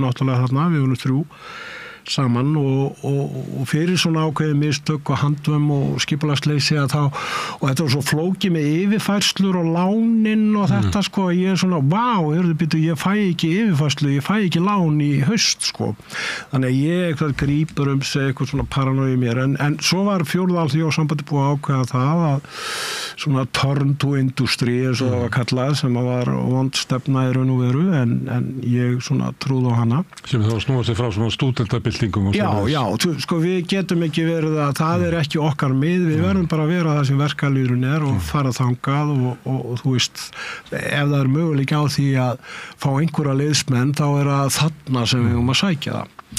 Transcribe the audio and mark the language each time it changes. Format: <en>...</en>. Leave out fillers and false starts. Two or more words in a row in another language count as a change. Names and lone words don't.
<is>náttúrulega þarna, við vorum 3 saman og fyrir svona ákveðið mistök og handvum og skipulagsleysi að og þetta var svo flókið með yfirfærslur og lánin og þetta sko ég er svona, ég fæ ekki yfirfærslu, ég fæ ekki lán í haust sko, þannig að ég eitthvað grípur sig eitthvað svona paranói mér en svo var fjórðalþjóðsambandi búið að ákveða það að svona</is> <en>turn to industry</en> <is>eins og það var kallað sem var vond stefna í raun og veru en ég svona trúði á hana sem þá snúa sig frá svona stúdentabill Já, sko við getum ekki verið að það er ekki okkar við verðum bara að vera það sem verkalýðurinn er og fara þangað og þú veist, ef það er möguleika á því að fá einhverja liðsmenn þá er það þarna sem við að sækja það.</is>